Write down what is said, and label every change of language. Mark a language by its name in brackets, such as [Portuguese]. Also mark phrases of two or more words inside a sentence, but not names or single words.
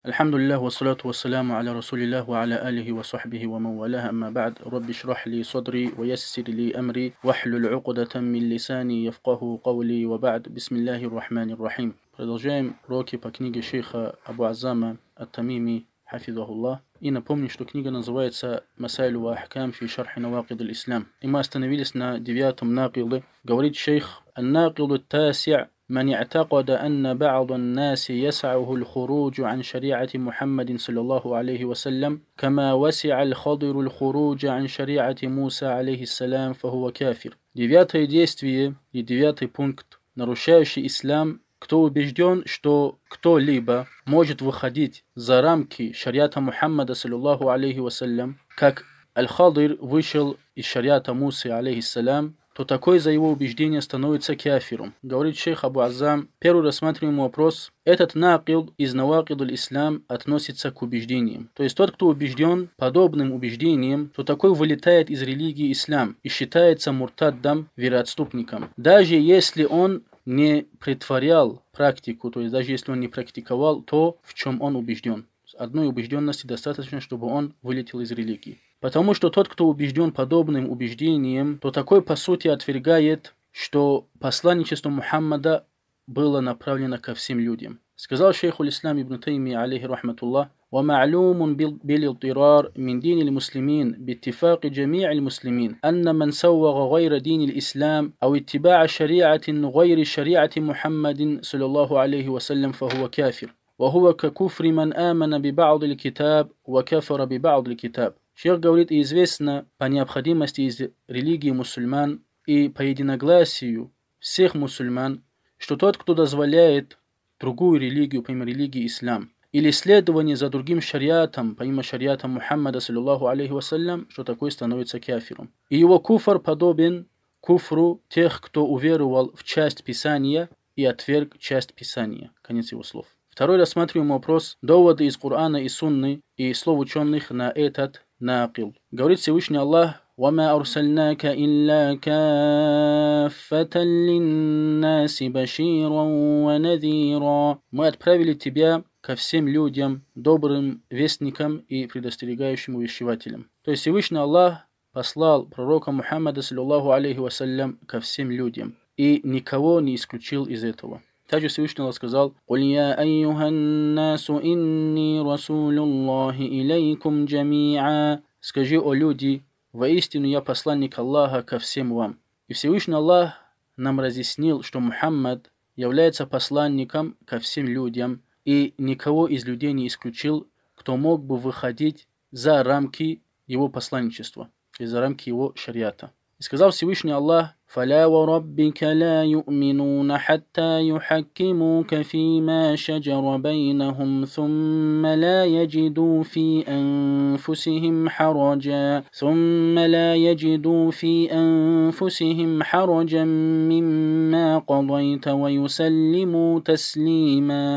[Arabic] الحمد لله والصلاة والسلام على رسول الله وعلى آله وصحبه ومن والاه أما بعد. رب اشرح لي صدري ويسر لي أمري واحلل عقدة من لساني يفقهوا قولي وبعد. بسم الله الرحمن الرحيم. [Russian] Продолжаем уроки по книге шейха Абу Аззама ат-Тамими, хафизахуллах. И напомню, что книга называется «Масайлю ва ахкам фи шархи навакид аль-Ислам». И мы остановились на 9-м накиде. Говорит шейх: [Arabic] «الناقض التاسع' من اعتقد أن بعض الناس يسعه الخروج عن شريعة محمد صلى الله عليه وسلم كما وسع الخضر الخروج عن شريعة موسى عليه السلام فهو كافر». [Russian] Девятое действие и 9-й пункт, нарушающий ислам: кто убежден, что кто-либо может выходить за рамки шариата Мухаммада [Arabic] صلى الله عليه وسلم, [Russian] как Аль-Хадир вышел из шариата Мусы алейхиссалям, то такой за его убеждение становится кафиром. Говорит шейх Абу Аззам: первый рассматриваемый вопрос. Этот накид из [Arabic] نواقض الإسلام [Russian] относится к убеждениям. То есть тот, кто убежден подобным убеждением, то такой вылетает из религии ислам и считается муртаддом, вероотступником. Даже если он не претворял практику, то есть даже если он не практиковал то, в чем он убежден. Одной убежденности достаточно, чтобы он вылетел из религии. Потому что тот, кто убежден подобным убеждением, то такой по сути отвергает, что посланничество Мухаммада было направлено ко всем людям. Сказал шейх аль-Ислам ибн Тайми [Arabic] عليه رحمة الله: ومعلوم بالاضطرار من دين المسلمين باتفاق جميع المسلمين أن من سوغ غير دين الإسلام أو اتباع شريعة غير شريعة محمد صلى الله عليه وسلم فهو كافر وهو ككفر من آمن ببعض الكتاب وكفر ببعض الكتاب. [Russian] Шейх говорит: и известно по необходимости из религии мусульман и по единогласию всех мусульман, что тот, кто дозволяет другую религию, помимо религии ислам, или следование за другим шариатом, помимо шариата Мухаммада [Arabic] صلى الله عليه وسلم, [Russian] что такой становится кафиром. И его куфр подобен куфру тех, кто уверовал в часть Писания и отверг часть Писания. Конец его слов. Второй рассматриваемый вопрос: доводы из Корана и Сунны и слов ученых на этот накил. Говорит Всевышний Аллах: [Arabic] وَمَا أَرْسَلْنَاكَ إِلَّا كَافَّةً لِلنَّاسِ بَشِيرًا وَنَذِيرًا. [Russian] Мы отправили тебя ко всем людям добрым вестником и предостерегающим увещевателем. То есть Всевышний Аллах послал пророка Мухаммада [Arabic] صلى الله عليه وسلم [Russian] ко всем людям и никого не исключил из этого. Также Всевышний Аллах сказал: [Arabic] «قل يا أيها الناس إني رسول الله إليكم جميعا». [Russian] Скажи, о люди, воистину я посланник Аллаха ко всем вам. И Всевышний Аллах нам разъяснил, что Мухаммад является посланником ко всем людям и никого из людей не исключил, кто мог бы выходить за рамки его посланничества и за рамки его шариата. И сказал Всевышний Аллах: [Arabic] فَلَا وَرَبِّكَ لَا يُؤْمِنُونَ حَتَّى يُحَكِّمُوكَ فِيمَا شَجَرَ بَيْنَهُمْ ثُمَّ لَا يَجِدُوا فِي أَنفُسِهِمْ حَرَجًا مِّمَّا قَضَيْتَ وَيُسَلِّمُوا تَسْلِيمًا.